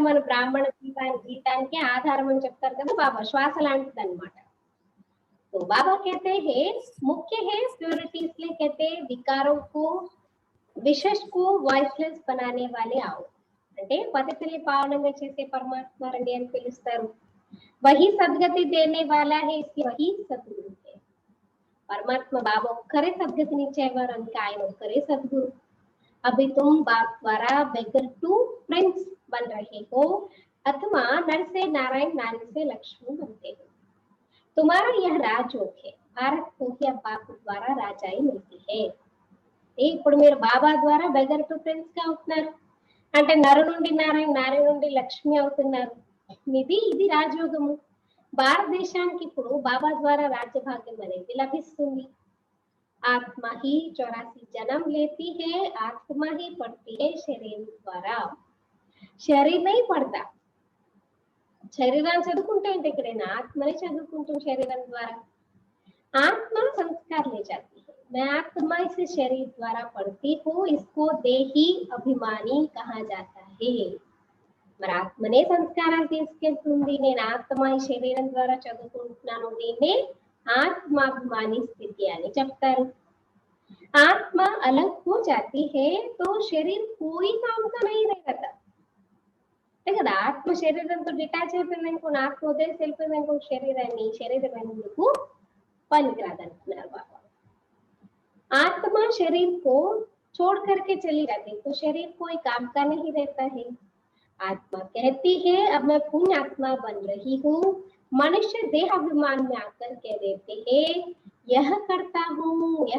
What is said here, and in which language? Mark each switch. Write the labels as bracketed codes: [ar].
[te] మన బ్రాహ్మణ జీవితానికి ఆధారం అని చెప్తారు కదా బాబా, శ్వాస లాంటిది అన్నమాట. [hi] तो बाबा कहते हैं मुख्य है प्योरिटी, इसलिए कहते हैं विकारों को विशेष को वॉइसलेस बनाने वाले आओ. [te] అంటే పతితల్లి పావనంగా చేసే పరమాత్మ రండి అని పిలుస్తారు. [hi] वही सद्गति देने वाला है, इसलिए वही सद्गुरु है. [te] పరమాత్మ బాబా ఒక్కరే సద్గతిని ఇచ్చేవారు, అందుకే ఆయన ఒక్కరే సద్గురు. [hi] अभी तुम बाप द्वारा बेगर टू प्रिंस बन रहे हो, अथवा नर से नारायण, नारी से लक्ष्मी बनते हो. तुम्हारा यह राजयोग है. भारत को ही अब बाप द्वारा राजाई मिलती है. [te] ఇప్పుడు మీరు బాబా ద్వారా బెగర్ టు ప్రిన్స్ గా అవుతున్నారు, అంటే నరు నుండి నారాయణ, నారాయణ నుండి లక్ష్మి అవుతున్నారు. ఇది రాజయోగము. భారతదేశానికి ఇప్పుడు బాబా ద్వారా రాజ్యభాగ్యం అనేది లభిస్తుంది. [hi] आत्मा ही 84 जन्म लेती है, आत्मा ही पढ़ती है शरीर द्वारा. शरीर नहीं पढ़ता. [te] శరీరాన్ని చదువుకుంటే ఏంటి? ఎక్కడైనా ఆత్మని చదువుకుంటాం శరీరం ద్వారా. [hi] आत्मा संस्कार ले जाती है. मैं आत्मा इस शरीर द्वारा पढ़ती हूँ, इसको देही अभिमानी कहा जाता है. [te] మరి ఆత్మనే సంస్కారాలు తీసుకెళ్తుంది. నేను ఆత్మ ఈ శరీరం ద్వారా చదువుకుంటున్నాను, దీన్నే ఆత్మాభిమాని స్థితి అని చెప్తారు. [hi] आत्मा अलग हो जाती है तो शरीर कोई काम का नहीं रहता है [te] కదా ఆత్మ శరీరంతో డిటాచ్ అయిపోయింది అనుకో ఆత్మ వదిలేసి వెళ్ళిపోయింది అనుకో శరీరాన్ని శరీరం ఎందుకు పనికిరాదు అంటున్నారు బాబా [hi] आत्मा शरीर को छोड़ करके चली जाती तो शरीर कोई काम का नहीं रहता है आत्मा कहती है अब मैं पुण्य आत्मा बन रही हूँ मनुष्य देहाभिमान में आकर कह देते हैं यह करता हूँ